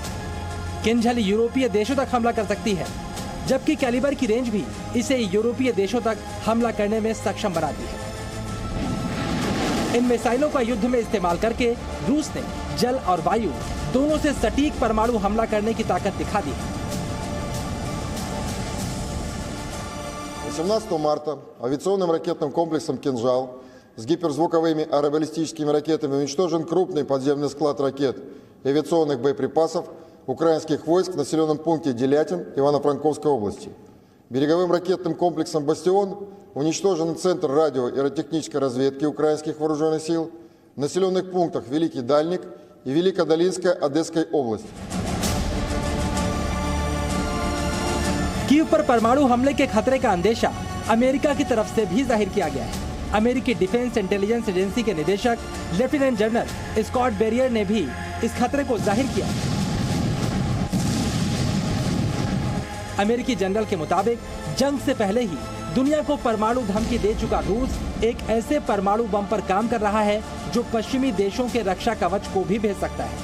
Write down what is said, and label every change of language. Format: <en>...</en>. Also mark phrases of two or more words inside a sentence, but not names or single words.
<hi>किंजल यूरोपीय देशों तक हमला कर सकती है, जबकि कैलिबर की रेंज भी इसे यूरोपीय देशों तक हमला करने में सक्षम बनाती है। इन मिसाइलों का युद्ध में इस्तेमाल करके रूस ने जल और वायु दोनों से सटीक परमाणु हमला करने की ताकत दिखा दी है।</hi> <ru>18 марта авиационным ракетным комплексом «Кинжал» с гиперзвуковыми аэробаллистическими ракетами уничтожен крупный подземный склад ракет и авиационных боеприпасов украинских войск в населенном пункте Делятин Ивано-Франковской области. Береговым ракетным комплексом «Бастион» уничтожен центр радио- и радиотехнической разведки украинских вооруженных сил в населенных пунктах Великий Дальник и Великодолинская Одесской области.</ru> <hi>कीव पर परमाणु हमले के खतरे का अंदेशा अमेरिका की तरफ से भी जाहिर किया गया है। अमेरिकी डिफेंस इंटेलिजेंस एजेंसी के निदेशक</hi> <en>Lieutenant General</en> <hi>स्कॉट बेरियर ने भी इस खतरे को जाहिर किया। अमेरिकी जनरल के मुताबिक जंग से पहले ही दुनिया को परमाणु धमकी दे चुका रूस एक ऐसे परमाणु बम पर काम कर रहा है जो पश्चिमी देशों के रक्षा कवच को भी भेज सकता है।</hi>